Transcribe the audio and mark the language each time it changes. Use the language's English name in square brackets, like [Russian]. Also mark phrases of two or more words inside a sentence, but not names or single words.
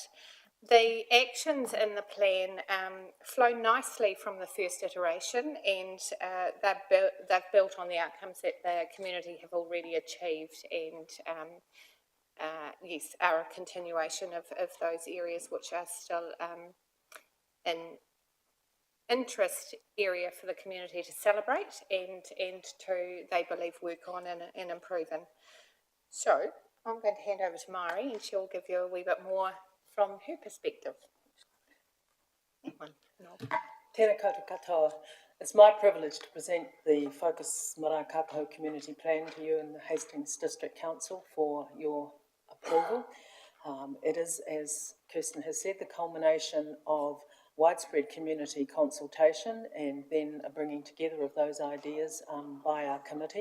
[English] The actions in the plan flow nicely from the first iteration, and they've built on the outcomes that the community have already achieved, and yes, are a continuation of those areas which are still interest area for the community to celebrate and to, they believe, work on and improve in. So I'm going to hand over to Mari and she'll give you a wee bit more from her perspective. That one. No. [Māori] Tēnā koutou katoa. [English] It's my privilege to present the Focus Marae Kākohau Community Plan to you and the Hastings District Council for your approval. It is, as Kirsten has said, the culmination of widespread community consultation and then a bringing together of those ideas by our committee.